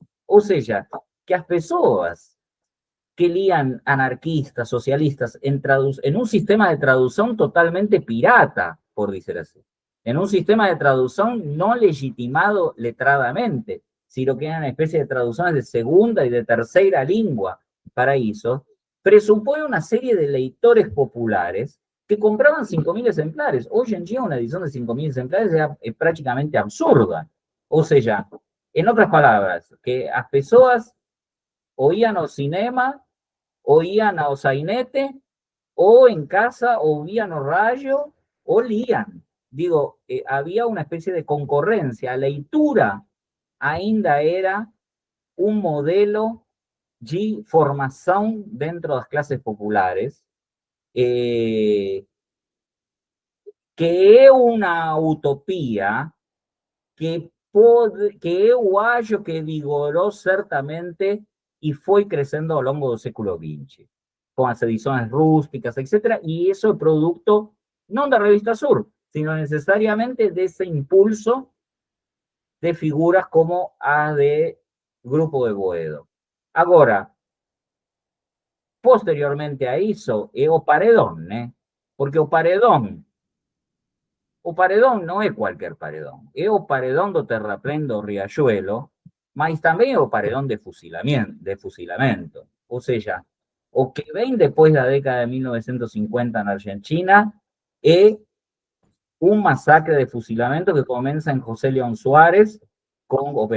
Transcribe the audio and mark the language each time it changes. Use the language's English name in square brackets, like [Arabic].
[Spanish] O sea, que las personas que leían anarquistas, socialistas, en un sistema de traducción totalmente pirata, por decir así, en un sistema de traducción no legitimado letradamente, sino que eran una especie de traducciones de segunda y de tercera lengua para eso, presupone una serie de lectores populares que compraban 5.000 exemplares. Hoy en día una edición de 5.000 exemplares es prácticamente absurda. [Portuguese] Ou seja, em outras palavras, que as pessoas ou iam ao cinema, ou iam ao sainete, ou em casa ouviam no rádio, ou liam. Digo, havia uma espécie de concorrência. A leitura ainda era um modelo de formação dentro das classes populares, que é uma utopia que eu acho que vigorou certamente e foi crescendo ao longo do século XX, com as edições rústicas, etc. E isso é produto não da Revista Sur, sino necessariamente desse impulso de figuras como a de Grupo de Boedo. Agora, posteriormente a isso, é o paredón, né? Porque o paredón não é qualquer paredón, é o paredón do terraplén do Riachuelo, mas também é o paredón de fusilamento. Ou seja, o que vem depois da década de 1950 na Argentina é [Spanish] un masacre de fusilamiento que comienza en José León Suárez con